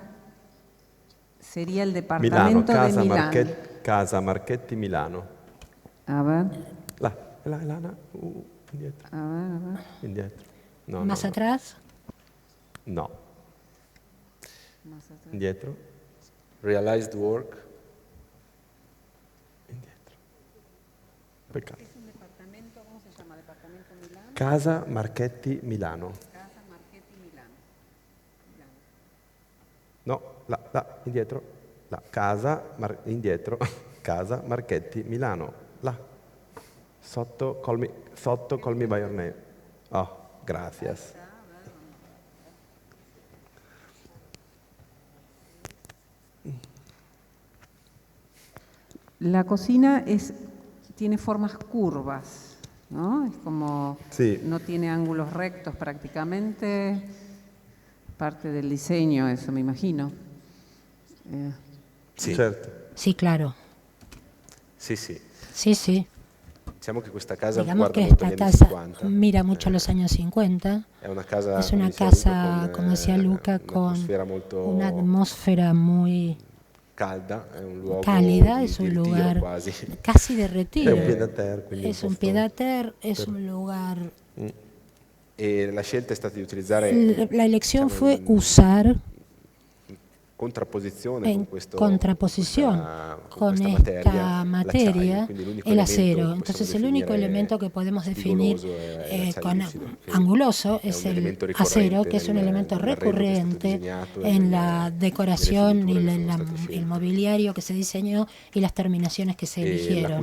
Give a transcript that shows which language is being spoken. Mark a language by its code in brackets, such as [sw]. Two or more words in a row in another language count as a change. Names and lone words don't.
[es] Sería el departamento de Milán. Casa Marchetti, Milano. A ver. [it] La, indietro. [es] A ver. [it] Indietro. No, [es] ¿Más atrás? No. Más atrás. [it] Indietro. [en] Realized work. [it] Indietro. Peccato. [es] ¿Es un departamento? ¿Cómo se llama? ¿Departamento Milano? Casa Marchetti, Milano. Casa Marchetti, Milano. [it] No. Indietro, indietro, casa Marchetti, Milano, là, sotto, call me by your name. [es] Oh, gracias. La cocina tiene formas curvas, ¿no? Es como, sí. No tiene ángulos rectos prácticamente, parte del diseño, eso me imagino. [it] Sì. Certo. [es] Sí, claro. [it] Sì, sì. [es] Sí, sí. [it] Diciamo che questa casa [es] Digamos [it] guarda [es] que [it] molto [es] esta [it] agli anni [es] casa 50. mira mucho a los años 50. Es una casa, como decía Luca, con una atmósfera muy cálida, es un lugar casi de retiro. Es un pied-à-terre, es un lugar. [it] La scelta è stata di utilizzare. [es] La elección fue usar en contraposición con esta materia, el acero. Entonces el único elemento que podemos definir anguloso es el acero, que es un elemento recurrente en la decoración y el mobiliario que se diseñó y las terminaciones que se eligieron.